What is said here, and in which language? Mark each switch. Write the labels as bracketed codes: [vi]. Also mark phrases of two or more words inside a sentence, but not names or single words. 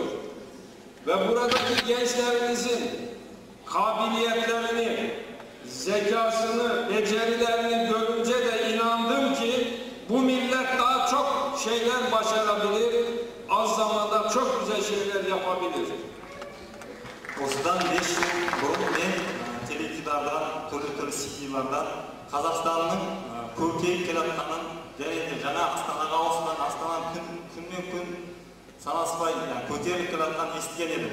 [tr] Ve buradaki gençlerimizin kabiliyetlerini, zekasını, becerilerini görünce de inandım ki bu millet daha çok şeyler başarabilir, az zamanda çok güzel şeyler yapabilir. [kk] Осыдан 5 жыл бұрын мен теледидардан, түрлі стихиялардан Қазақстанның көркейіп келе жатқанын және де жаңа Астанаға ауысқан, Астананың күнмен күн санаспай көтеріліп келе жатқанын естіген едім.